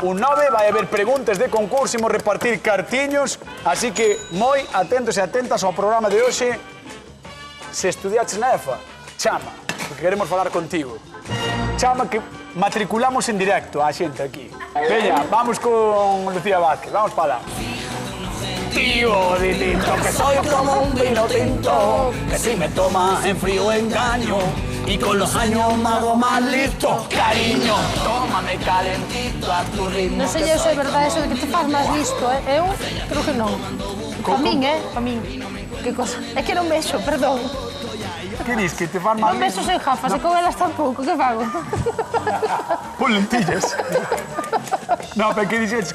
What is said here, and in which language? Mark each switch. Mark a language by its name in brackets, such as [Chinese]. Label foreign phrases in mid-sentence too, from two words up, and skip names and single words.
[Galician] Vai haber preguntas de concurso, imos repartir cartiños, así que moi atentos e atentas ao programa de hoxe. Se estudiaches na EFA, chama, porque queremos falar contigo. Chama que matriculamos en directo a xente aquí. Veña, vamos con Lucía Vázquez, vamos para lá. [Spanish] Tío distinto, que soy como un vino tinto, que si me toma en frío engaño, y con los años me hago más listo, cariño, tómame calentito a tu ritmo. [Galician] Non sei se é verdade eso de que te faz máis listo, Eu creo que non. Pa min, Pa min. Que cosa? É que non vexo, perdón. Que dis, que te fan mal? Non vexo sen gafas, e con elas tampouco, que fago? Pon lentillas. No, pero que dixeches?